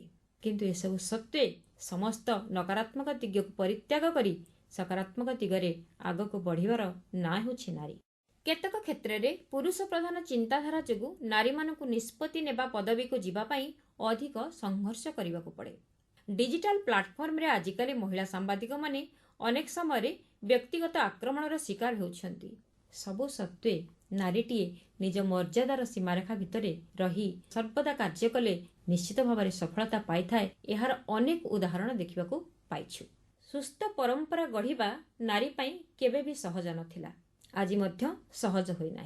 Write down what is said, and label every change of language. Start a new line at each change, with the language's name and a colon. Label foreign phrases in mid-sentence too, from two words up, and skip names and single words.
Odia: କିନ୍ତୁ ଏସବୁ ସତ୍ତ୍ୱେ ସମସ୍ତ ନକାରାତ୍ମକ ଦିଗକୁ ପରିତ୍ୟାଗ କରି ସକାରାତ୍ମକ ଦିଗରେ ଆଗକୁ ବଢ଼ିବାର ନାଁ ହେଉଛି ନାରୀ। କେତେକ କ୍ଷେତ୍ରରେ ପୁରୁଷ ପ୍ରଧାନ ଚିନ୍ତାଧାରା ଯୋଗୁଁ ନାରୀମାନଙ୍କୁ ନିଷ୍ପତ୍ତି ନେବା ପଦବୀକୁ ଯିବା ପାଇଁ ଅଧିକ ସଂଘର୍ଷ କରିବାକୁ ପଡ଼େ।
English: digital platform
Odia: ରେ ଆଜିକାଲି ମହିଳା ସାମ୍ବାଦିକ ମାନେ ଅନେକ ସମୟ ବ୍ୟକ୍ତିଗତ ଆକ୍ରମଣର ଶିକାର ହେଉଛନ୍ତି। ସବୁ ସତ୍ତ୍ୱେ ନାରୀଟିଏ ନିଜ ମର୍ଯ୍ୟାଦାର ସୀମାରେଖା ଭିତରେ ରହି ସର୍ବଦା କାର୍ଯ୍ୟ କଲେ ନିଶ୍ଚିତ ଭାବ ସଫଳତା ପାଇ ଥାଏ। ଏହାର ଅନେକ ଉଦାହରଣ ଦେଖିବାକୁ ପାଇଛୁ। ସୁସ୍ଥ ପରମ୍ପରା ଗଢ଼ିବା ନାରୀ ପାଇଁ କେବେ ବି ସହଜ ନଥିଲା, ଆଜ ମଧ୍ୟ ସହଜ ହୋଇ ନାହିଁ।